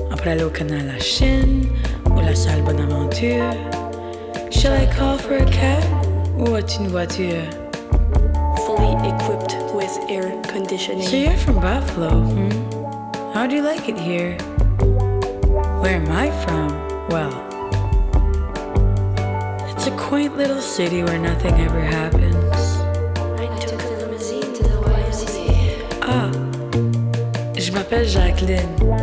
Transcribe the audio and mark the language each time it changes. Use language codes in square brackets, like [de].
[fr] Aller au canal La Chine ou la salle Bonaventure. [en] Shall I call for a cab [fr] ou as-tu une voiture? [en] Fully equipped with air conditioning. So you're from Buffalo, hmm? How do you like it here? Where am I from? Well, it's a quaint little city where nothing ever happens. I took the limousine to the YMCA. [fr] Ah, je m'appelle Jacqueline.